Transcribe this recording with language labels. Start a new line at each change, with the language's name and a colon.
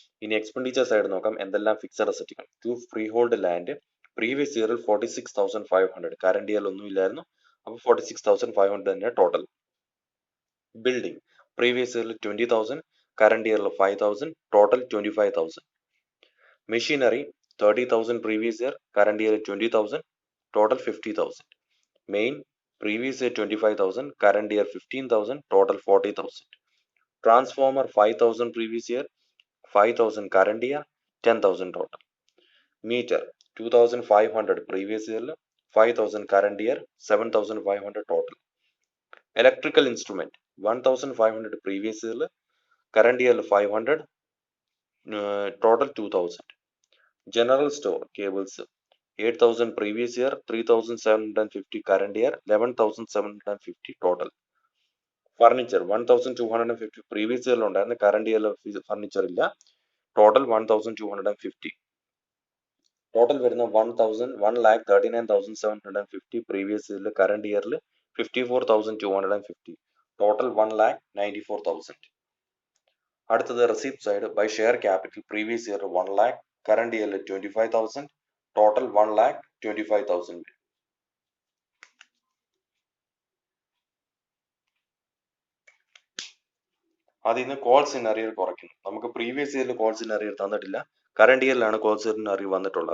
Malayalam: ഇനി expenditure side നോക്കാം. എന്തെല്ലാം fixed അസറ്റുകൾ. To free hold land previous ഇയറിൽ 46,500, കറണ്ട് ഇയറിൽ ഒന്നും ഇല്ലായിരുന്നു. അപ്പൊ 46,500 തന്നെ ടോട്ടൽ. ബിൽഡിംഗ് പ്രീവിയസ് ഇയറിൽ 20,000, കറണ്ട് ഇയറിൽ 5,000, total 25,000.
English: Machinery 30,000 previous year, current year 20,000, total 50,000. Main previous year 25,000, current year 15,000, total 40,000. Transformer 5,000 previous year, 5,000 current year, 10,000 total. Meter 2,500 previous year, 5,000 current year, 7,500 total. Electrical instrument 1,500 previous year, current year 500, total 2,000. General store cables 8,000 previous year, 3,750 current year, 11,750 total. Furniture 1,250 previous year
Malayalam: ഉണ്ടായിരുന്നു,
English: current year furniture
Malayalam: ഇല്ല,
English: total 1,250. Total
Malayalam: വരുന്ന
English: 1,39,750 previous year, current year 54,250, total 1,94,000.
Malayalam: അടുത്തത് receipt side. By share capital previous year 1 lakh, current ഇയറിൽ 25,000, total 1,25,000. അതിൽ നിന്ന് calls in അറിയർ കുറയ്ക്കുന്നു. നമുക്ക് previous ഇയറിൽ കോൾസ് ഇൻ അറിയർ തന്നിട്ടില്ല, കറണ്ട് ഇയറിലാണ് കോൾസ് ഇൻ അറിയർ വന്നിട്ടുള്ളത്.